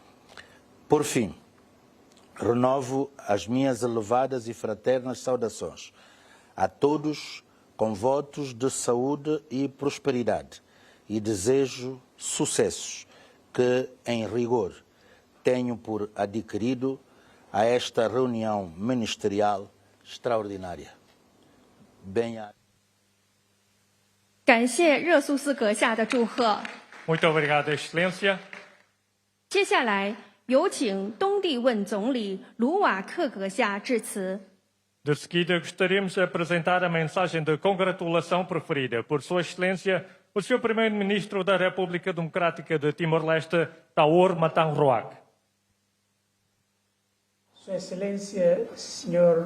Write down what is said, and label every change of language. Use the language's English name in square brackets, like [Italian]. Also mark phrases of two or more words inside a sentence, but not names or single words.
[Portuguese] Por fim, renovo as minhas elevadas e fraternas saudações a todos com votos de saúde e prosperidade e desejo sucessos que, em rigor, tenho por adquirido a esta reunião ministerial extraordinária. Bem-aja. [Chinese] 感谢热苏斯阁下的祝贺。 [Portuguese] Muito obrigado, Excelência. [Chinese] 接下来有请东帝汶总理卢瓦克阁下致辞。 [Portuguese] De seguida, gostaríamos de apresentar a mensagem de congratulação preferida por Sua Excelência, o Sr. Primeiro-Ministro da República Democrática de Timor-Leste, Taor Matang Ruak. Sua Excelência, Sr.